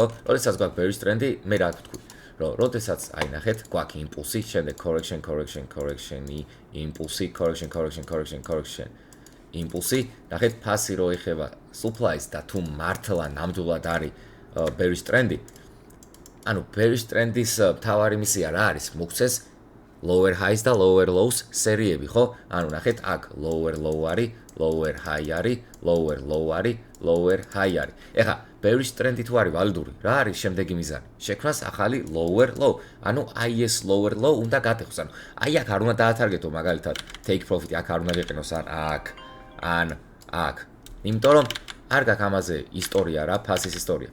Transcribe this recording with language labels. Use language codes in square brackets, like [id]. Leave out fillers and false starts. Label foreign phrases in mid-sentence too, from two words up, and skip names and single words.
[ka] როდესაც გვაქვს bearish ტრენდი, მე რა ვთქვი? რომ როდესაც აი ნახეთ, გვაქვს იმპულსი, შემდეგ correction, impulsi, იმპულსი, ნახეთ ფასი რო ეხება supply-ს და თუ მართლა ნამდვილად არის bearish ტრენდი, ანუ bearish ტრენდის მთავარი მისია რა არის? მოგვცეს [en] lower highs [ka] და [en] lower lows [ka] სერიები, ხო? ანუ ნახეთ, აქ [en] lower low [ka] არის, [en] lower high [ka] არის, [en] lower low [ka] არის, [en] lower high [ka] არის. ეხლა bearish ტრენდი თუ არის ვალიდური, რა არის შემდეგი მიზანი? შექმნას ახალი [en] lower low. [ka] ანუ აი ეს [en] lower low [ka] უნდა გატეხოს. ანუ აი აქ არ უნდა დაათარგეთო მაგალითად [en] take profit, [ka] აქ არ უნდა გეყენოს ან აქ. იმიტომ რომ არ გაქვს ამაზე ისტორია რა, ფასის ისტორია.